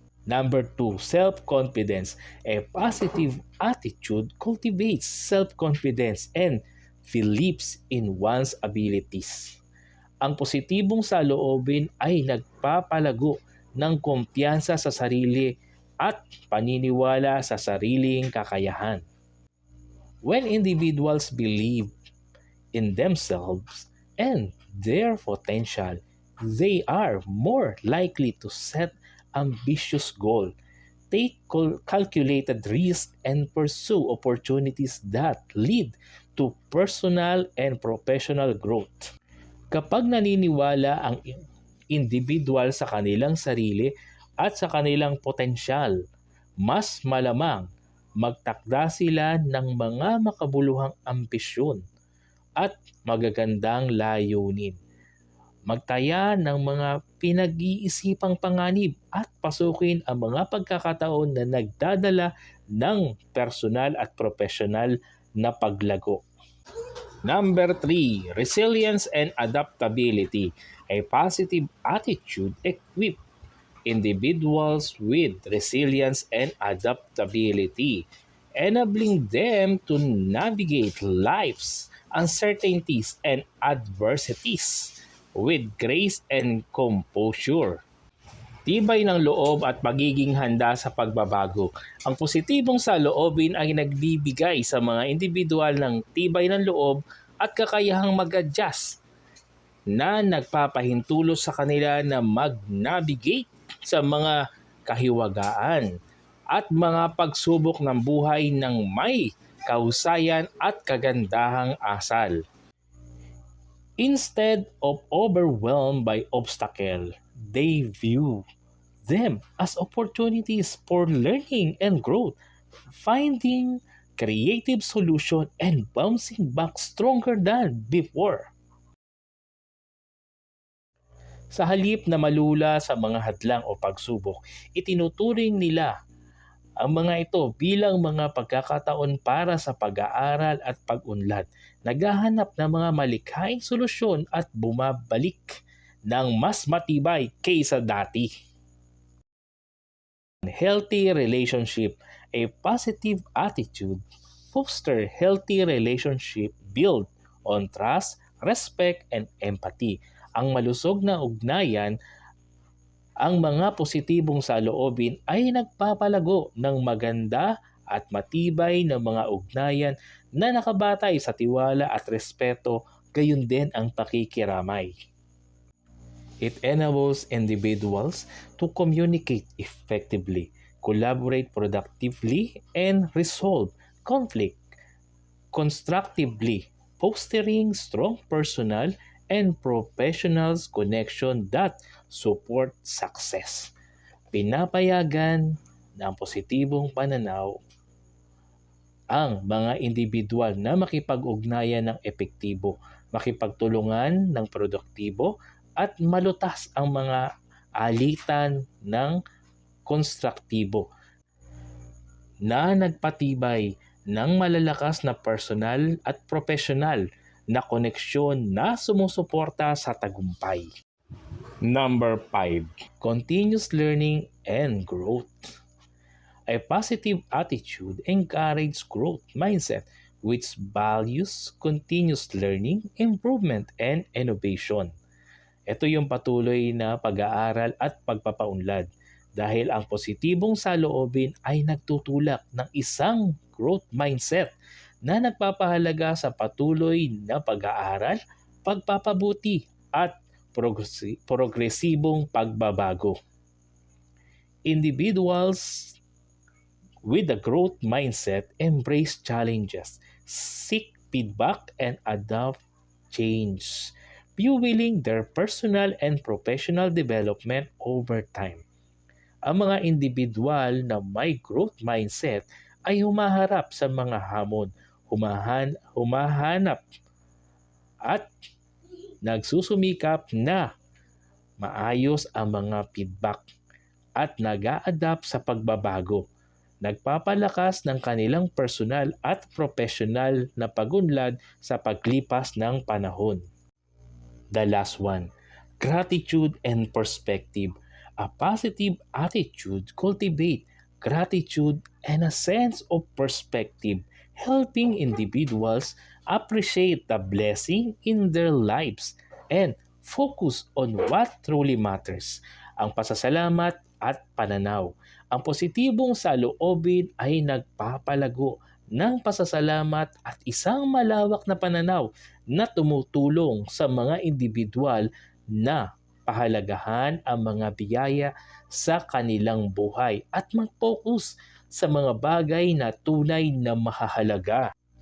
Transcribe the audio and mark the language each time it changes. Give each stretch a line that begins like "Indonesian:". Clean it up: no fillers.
English: Number 2, self-confidence. A positive attitude cultivates self-confidence and beliefs in one's abilities.
Filipino: Ang positibong saloobin ay nagpapalago ng kumpiyansa sa sarili at paniniwala sa sariling kakayahan.
English: When individuals believe in themselves and their potential, they are more likely to set ambitious goals, take calculated risks, and pursue opportunities that lead to personal and professional growth.
Filipino: Kapag naniniwala ang individual sa kanilang sarili at sa kanilang potensyal, mas malamang magtakda sila ng mga makabuluhang ambisyon at magagandang layunin. Magtaya ng mga pinag-iisipang panganib at pasukin ang mga pagkakataon na nagdadala ng personal at profesional na paglago.
English: Number 3, resilience and adaptability. A positive attitude equips individuals with resilience and adaptability, enabling them to navigate life's uncertainties and adversities with grace and composure.
Filipino: Tibay ng loob at pagiging handa sa pagbabago. Ang positibong saloobin ay nagbibigay sa mga individual ng tibay ng loob at kakayahang mag-adjust na nagpapahintulot sa kanila na mag-navigate sa mga kahiwagaan at mga pagsubok ng buhay ng may kahusayan at kagandahang asal.
English: Instead of overwhelmed by obstacles, they view them as opportunities for learning and growth, finding creative solution and bouncing back stronger than before.
Filipino: Sa halip na malula sa mga hadlang o pagsubok, itinuturing nila ang mga ito bilang mga pagkakataon para sa pag-aaral at pag-unlad, naghahanap ng mga malikhaing solusyon at bumabalik ng mas matibay kaysa dati.
English: Healthy relationship. A positive attitude fosters healthy relationship built on trust, respect, and empathy.
Filipino: Ang malusog na ugnayan, ang mga positibong saloobin ay nagpapalago ng maganda at matibay na mga ugnayan na nakabatay sa tiwala at respeto, gayon din ang pakikiramay.
English: It enables individuals to communicate effectively, collaborate productively, and resolve conflict constructively, fostering strong personal and professional connection that support success.
Filipino: Pinapayagan ng positibong pananaw ang mga individual na makipag-ugnayan ng epektibo, makipagtulungan ng produktibo, at malutas ang mga alitan ng konstruktibo na nagpatibay ng malalakas na personal at profesional na koneksyon na sumusuporta sa tagumpay.
English: Number 5. Continuous learning and growth. A positive attitude encourages growth mindset which values continuous learning, improvement, and innovation.
Filipino: Ito yung patuloy na pag-aaral at pagpapaunlad dahil ang positibong saloobin ay nagtutulak ng isang growth mindset na nagpapahalaga sa patuloy na pag-aaral, pagpapabuti at progresibong pagbabago.
English: Individuals with a growth mindset embrace challenges, seek feedback, and adopt change, fueling their personal and professional development over time.
Filipino: Ang mga individual na may growth mindset ay humaharap sa mga hamon, humahanap at nagsusumikap na maayos ang mga feedback at nag-a-adapt sa pagbabago. Nagpapalakas ng kanilang personal at professional na pagunlad sa paglipas ng panahon.
English: The last one, gratitude and perspective. A positive attitude cultivates gratitude and a sense of perspective, helping individuals appreciate the blessing in their lives and focus on what truly matters.
Filipino: Ang pasasalamat at pananaw. Ang positibong saloobin ay nagpapalago ng pasasalamat at isang malawak na pananaw na tumutulong sa mga individual na pahalagahan ang mga biyaya sa kanilang buhay at mag-focus sa mga bagay na tunay na mahahalaga.